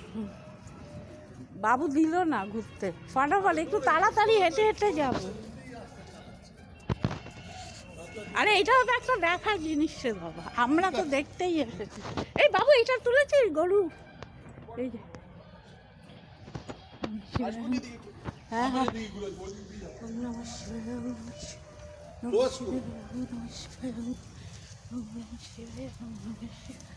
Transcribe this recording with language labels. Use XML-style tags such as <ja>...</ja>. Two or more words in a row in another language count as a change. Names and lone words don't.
<bn>বাবু দিল না ঘুরতে, ফটাফট একটু তাড়াতাড়ি হেঁটে হেঁটে যাব। আরে এটাও তো একটা দেখার জিনিস রে বাবা, আমরা তো দেখতেই এসেছি। এই বাবু এটা তুলেছিস গরু? এই যে হ্যাঁ হ্যাঁ।</bn> <sa>ॐ नमः शिवाय, ॐ नमः शिवाय, ॐ नमः शिवाय, ॐ नमः शिवाय, ॐ नमः शिवाय,</sa>